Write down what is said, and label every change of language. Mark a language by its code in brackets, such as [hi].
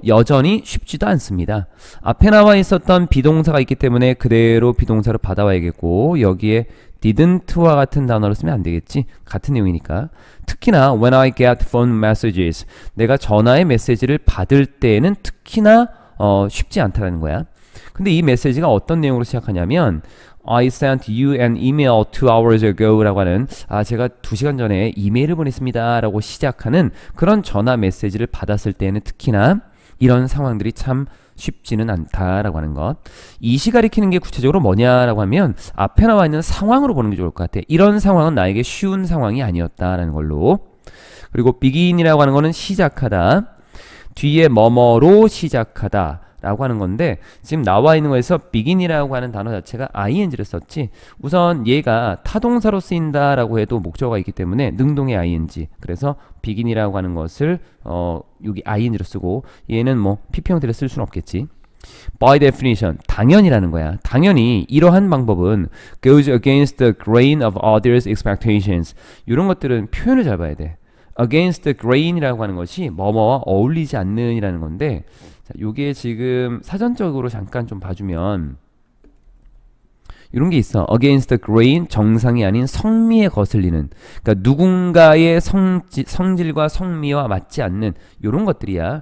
[ko] 여전히 쉽지도 않습니다. 앞에 나와 있었던 비동사가 있기 때문에 그대로 비동사로 받아와야겠고, 여기에 didn't와 같은 단어를 쓰면 안 되겠지. 같은 내용이니까. 특히나 [en] when I get phone messages. [ko] 내가 전화의 메시지를 받을 때에는 특히나 쉽지 않다는 거야. 근데 이 메시지가 어떤 내용으로 시작하냐면 [en] I sent you an email 2 hours ago [ko] 라고 하는 제가 2시간 전에 이메일을 보냈습니다 라고 시작하는 그런 전화 메시지를 받았을 때에는 특히나 이런 상황들이 참 쉽지는 않다라고 하는 것. 이시 가리키는 게 구체적으로 뭐냐라고 하면 앞에 나와 있는 상황으로 보는 게 좋을 것 같아. 이런 상황은 나에게 쉬운 상황이 아니었다라는 걸로. 그리고 begin이라고 하는 거는 시작하다. 뒤에 뭐뭐로 시작하다 라고 하는 건데, 지금 나와 있는 거에서 begin이라고 하는 단어 자체가 ing를 썼지. 우선 얘가 타동사로 쓰인다 라고 해도 목적어가 있기 때문에 능동의 ing. 그래서 begin이라고 하는 것을 여기 ing로 쓰고, 얘는 뭐 pp 형태로 쓸 수는 없겠지. [en] By definition, [ko] 당연이라는 거야. 당연히 이러한 방법은 [en] goes against the grain of others' expectations. [ko] 이런 것들은 표현을 잘 봐야 돼. against the grain이라고 하는 것이 뭐뭐와 어울리지 않는 이라는 건데, 자, 요게 지금 사전적으로 잠깐 좀 봐주면 이런 게 있어. against the grain, 정상이 아닌 성미에 거슬리는, 그러니까 누군가의 성질과 성미와 맞지 않는 이런 것들이야.